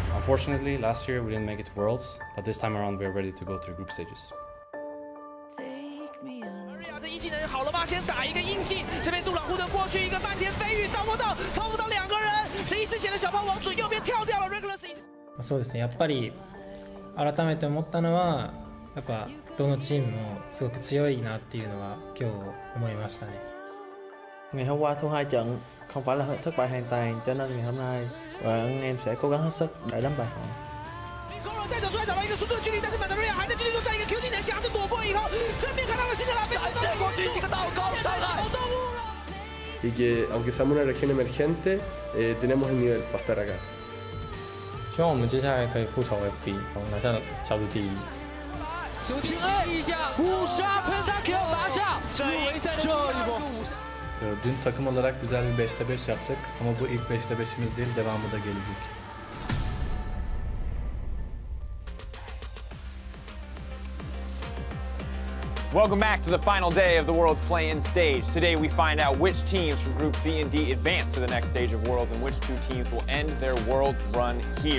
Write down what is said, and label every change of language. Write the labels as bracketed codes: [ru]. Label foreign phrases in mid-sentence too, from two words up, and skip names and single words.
[en] Unfortunately, last year we didn't make it to Worlds, but this time around we're ready to go through group stages. [zh] 这一技能好了吗？先打一个印记，这边杜朗忽的过去一个漫天飞羽，到不到，超不到两个人，是一丝血的小炮往左右边跳掉了 ，Regulus。 [ja] そうですね。やっぱり改めて思ったのは、やっぱどのチームもすごく強いなっていうのが今日思いましたね。 [vi] Ngày hôm qua thua 2 trận, không phải là thất bại hoàn toàn, cho nên ngày hôm nay bọn em sẽ cố gắng hết sức để đánh bại họ. [zh] 再走出来找到一个速度的距离，但是满德瑞亚还在继续在一个 Q 技能夹着躲过以后，正面看到了新的拉菲，闪现过去一个倒钩上来。 [es] Y que aunque seamos una región emergente, tenemos el nivel para estar acá. [zh] 希望我们接下来可以复仇 FP， 拿下小组第一。球清一下，5杀 Pentakill 拿下这一波。 [tr] Dün takım olarak güzel bir 5'te 5 yaptık ama bu ilk 5'te 5'imiz değil, devamı da gelecek. [en] Welcome back to the final day of the Worlds play-in stage. Today we find out which teams from Group C and D advance to the next stage of Worlds and which two teams will end their Worlds run here.